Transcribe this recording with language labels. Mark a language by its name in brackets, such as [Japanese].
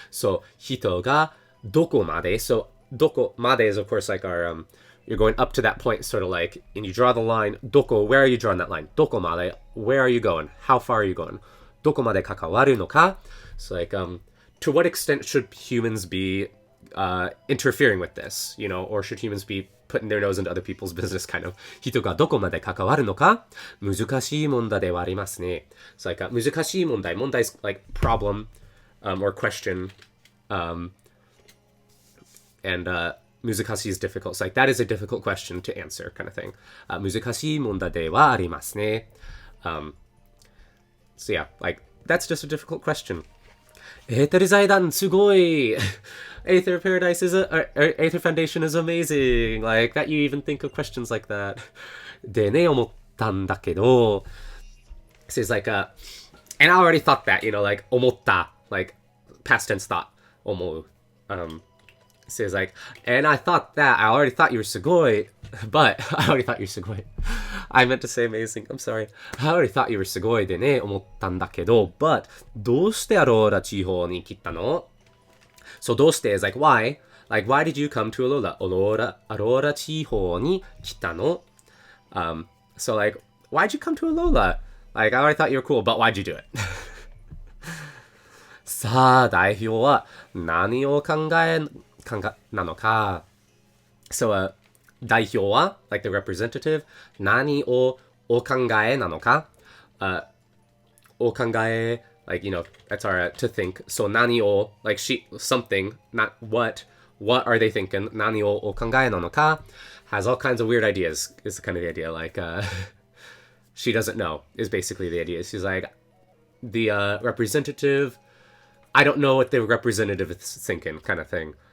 [English] So, hito ga doko made. So, doko made is, of course, like our, you're going up to that point, sort of like, and you draw the line. Doko, where are you drawing that line? Doko made, where are you going? How far are you going? [Japanese] Doko made kakawaru no ka? [English] So, like, to what extent should humans be interfering with this, you know, or should humans be putting their nose into other people's business, kind of. [Japanese] 人がどこまで関わるのか難しい問題ではありますね。 [English] It's like 難しい問題。問題 is like problem or question. And 難しい is difficult. It's like that is a difficult question to answer, kind of thing. [Japanese] 難しい問題ではありますね。 [English] So yeah, like that's just a difficult question. [Japanese] エーテル財団すごい [English] Aether Paradise is Aether Foundation is amazing. Like that you even think of questions like that. [Japanese] でね、思ったんだけど [English] So it's like and I already thought that, you know, like 思った like past tense thought 思う So it's like, and I thought that, I already thought you were すごい but I already thought you were すごい I meant to say amazing, I'm sorry. I already thought you were [Japanese] すごいでね、思ったんだけど [English] but [Japanese] どうしてアローラ地方に来たの [English] So どうして is like why? Like why did you come to Aurora? Aurora [Japanese] 地方に来たの [English] So like, why'd you come to Aurora? Like I already thought you were cool, but why'd you do it? [Japanese] さあ、代表は何を考えなのか [English] So 代表は like the representative [Japanese] 何をお考えなのかお考え [English] like, you know, that's our to think. So 何を like she something, not what are they thinking? [Japanese] 何をお考えなのか [English] has all kinds of weird ideas is kind of the idea. Like she doesn't know is basically the idea. She's like the representative, I don't know what the representative is thinking, kind of thing.